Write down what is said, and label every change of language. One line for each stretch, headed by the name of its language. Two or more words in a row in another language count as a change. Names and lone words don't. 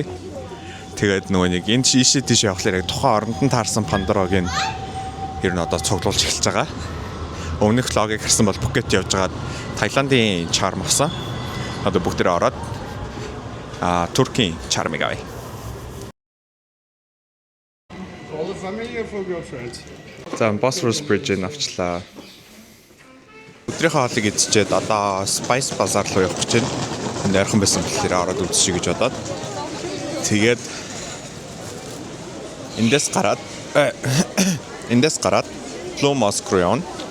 Mongolian: Тэгээд нөгөө нэг энэ ийшээ тийш явахлаар яг тухайн оронд нь таарсан Pandora-гийн ер нь одоо цуглуулж эхэлж байгаа. Өмнөх влогийг харсан бол Phuket явж байгаад Таиландын charm авсан. Одоо бүгдээрээ ороод Туркийн charm-ыг авъя.
English: For the family or for your friends?
Mongolian: За Bosphorus Bridge-ийг авчлаа. Өдрийнхөө хоолыг идчихэд одоо Spice Bazaar руу явах гэж байна. Энд ойрхон байсан болохоор ороод үзчихье гэж бодоод. Тэгээд эндээс гараад Blue Mosque руу явна.